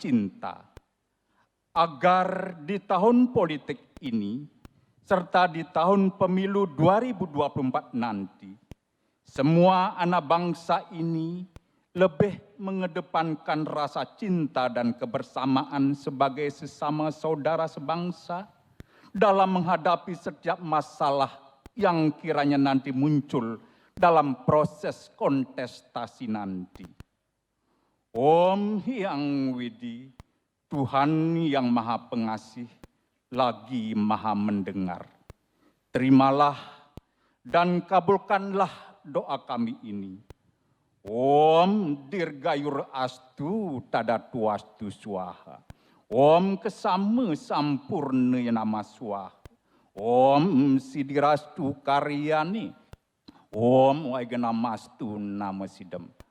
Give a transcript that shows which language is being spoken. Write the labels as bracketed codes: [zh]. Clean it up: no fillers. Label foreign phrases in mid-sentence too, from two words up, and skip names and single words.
[id] cinta, agar di tahun politik ini serta di tahun pemilu 2024 nanti, semua anak bangsa ini lebih mengedepankan rasa cinta dan kebersamaan sebagai sesama saudara sebangsa dalam menghadapi setiap masalah yang kiranya nanti muncul dalam proses kontestasi nanti. Om Hyang Widi, Tuhan yang Maha Pengasih, lagi Maha Mendengar. Terimalah dan kabulkanlah doa kami ini. [sa] Om Dirgayur Astu Tadatu Astu Swaha. Om Kesama Sampurna Nama Swaha. Om Sidirastu Karyani. Om Waigana Mastu Nama Sidem.